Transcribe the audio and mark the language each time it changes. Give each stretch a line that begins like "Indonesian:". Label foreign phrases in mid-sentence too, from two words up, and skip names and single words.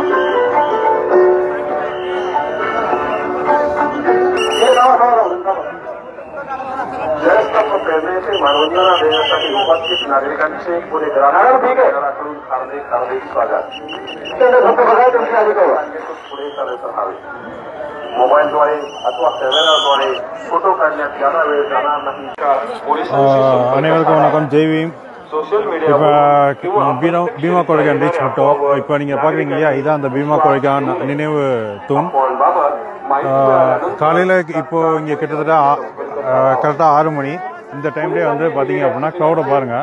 Marathi: करण्याचे मानवंदना देण्यासाठी उपस्थित नागरिकांचे पुणे ग्रामीण हार्दिक हार्दिक स्वागत पुढे चालत राहावे मोबाईलद्वारे अथवा कॅमेराद्वारे फोटो काढण्यात ज्यादा वेळ जाणार नाही
Tamil: அனைவருக்கும் வணக்கம் ஜெய்வீம் இப்போ பீமா கொடைக்கான் ரீச் பண்ணிட்டோம் இப்போ நீங்கள் பார்க்குறீங்க இல்லையா இதான் அந்த பீமா கொடைக்கான் நினைவு தூண் காலையில் இப்போது இங்கே கிட்டத்தட்ட கரெக்டாக 6 மணி இந்த டைம்லேயே வந்து பார்த்தீங்க அப்படின்னா க்ரௌடை பாருங்கள்